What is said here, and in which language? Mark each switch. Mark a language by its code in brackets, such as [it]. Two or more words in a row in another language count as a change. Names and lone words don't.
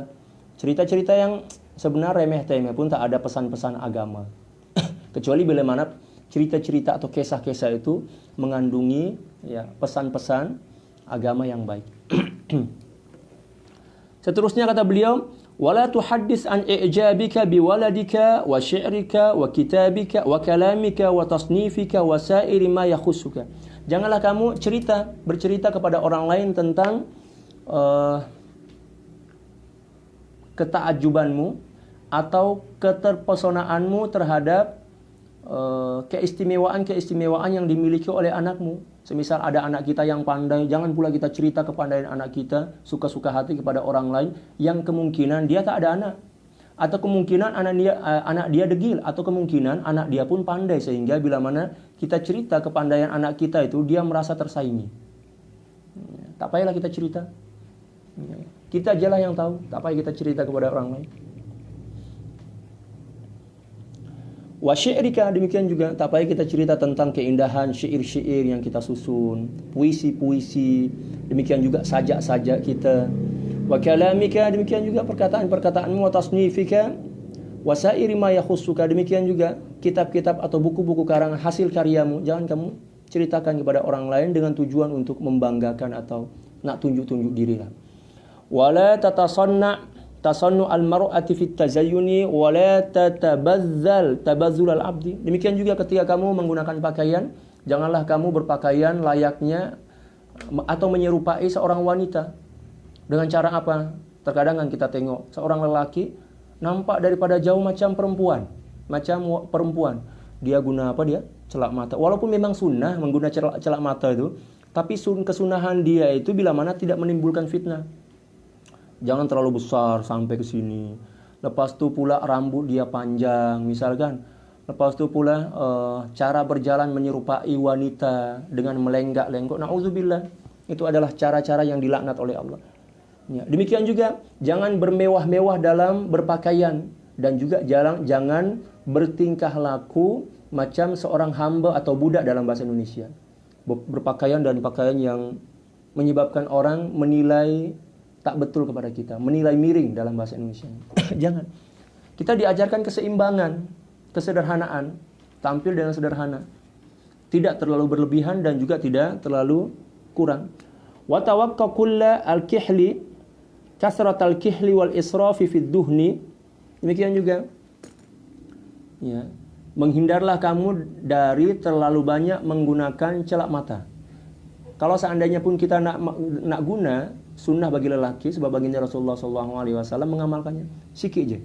[ms] Cerita-cerita yang sebenarnya remeh-temeh pun tak ada pesan-pesan agama. Kecuali bila mana cerita-cerita atau kisah-kisah itu mengandungi pesan-pesan agama yang baik. Seterusnya kata beliau, [ar] ولا تحدث عن إعجابك بولدك وشعرك وكتابك وكلامك وتصنيفك وسائر ما يخصك. [ms] Janganlah kamu bercerita kepada orang lain tentang ketakjubanmu atau keterpesonaanmu terhadap keistimewaan yang dimiliki oleh anakmu. Semisal ada anak kita yang pandai, jangan pula kita cerita kepandaian anak kita suka-suka hati kepada orang lain yang kemungkinan dia tak ada anak, atau kemungkinan anak dia degil, atau kemungkinan anak dia pun pandai, sehingga bila mana kita cerita kepandaian anak kita itu dia merasa tersaingi. Tak payahlah kita cerita. Kita ajalah yang tahu, tak payah kita cerita kepada orang lain. [ar] وشعرك, [ms] demikian juga tak payah kita cerita tentang keindahan syair-syair yang kita susun, puisi-puisi, demikian juga sajak-sajak kita. [ar] وكلامك, [ms] demikian juga perkataan-perkataanmu, [ar] وتصنيفك وسائر ما يخصك, [ms] demikian juga kitab-kitab atau buku-buku karangan hasil karyamu, jangan kamu ceritakan kepada orang lain dengan tujuan untuk membanggakan atau nak tunjuk-tunjuk diri lah. [ar] ولا تصنع المرأة في التزين ولا تتبذل تبذل العبد. [ms] Demikian juga ketika kamu menggunakan pakaian, janganlah kamu berpakaian layaknya atau menyerupai seorang wanita. Dengan cara apa? Terkadang kan kita tengok seorang lelaki nampak daripada jauh macam perempuan. Dia guna apa dia? Celak mata. Walaupun memang sunnah menggunakan celak mata itu, tapi kesunahan dia itu bila mana tidak menimbulkan fitnah. Jangan terlalu besar sampai ke sini. Lepas tu pula rambut dia panjang misalkan. Lepas tu pula cara berjalan menyerupai wanita dengan melenggak-lenggok. Na'udzubillah. Itu adalah cara-cara yang dilaknat oleh Allah. Ya, demikian juga jangan bermewah-mewah dalam berpakaian, dan juga jangan bertingkah laku macam seorang hamba atau budak dalam bahasa Indonesia. berpakaian dan pakaian yang menyebabkan orang menilai tak betul kepada kita, menilai miring dalam bahasa Indonesia. Jangan. Kita diajarkan keseimbangan, kesederhanaan, tampil dengan sederhana. Tidak terlalu berlebihan dan juga tidak terlalu kurang. [ar] وتوق كل الكحل كثرة الكحل والإسراف في الدهن. [ms] Demikian juga. Ya. Menghindarlah kamu dari terlalu banyak menggunakan celak mata. Kalau seandainya pun kita nak guna sunnah bagi lelaki, sebab baginda Rasulullah SAW mengamalkannya, sikit je.